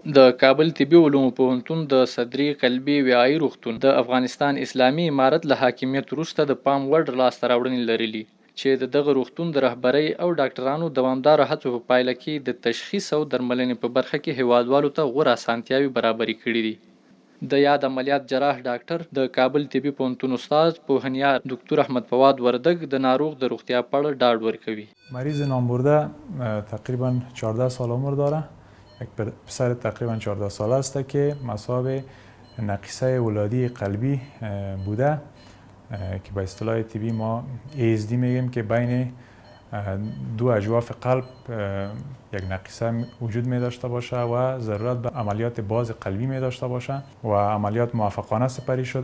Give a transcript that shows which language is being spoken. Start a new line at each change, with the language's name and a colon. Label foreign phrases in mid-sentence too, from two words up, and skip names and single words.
Pashto: د کابل طبي علومو پوهنتون د صدري قلبي وعایي روغتون د افغانستان اسلامي امارت له حاکمیت وروسته د پام وړ لاسته راوړنې لرلي، چې د دغه روغتون د رهبرۍ او ډاکټرانو دوامداره هڅو په پایله کې د تشخیص او درملنې په برخه کې هیوادوالو ته غوره اسانتیاوې برابرې کړي دي. د یاد عملیات جراح ډاکټر د کابل طبي پوهنتون استاد پوهنیار دکتر احمد فواد وردګ د ناروغ د روغتیا په اړه ډاډ ورکوي.
Persian: مریض نامبرده تقریبا 14 سال عمر داره. یک پسر تقریبا 14 ساله است که مصاب نقیصه ولادی قلبی بوده که به اصطلاح طبی ما ASD میگیم که بین دو اجواف قلب یک نقیصه وجود می داشته باشه و ضرورت به عملیات باز قلبی می داشته باشه و عملیات موفقانه سپری شد.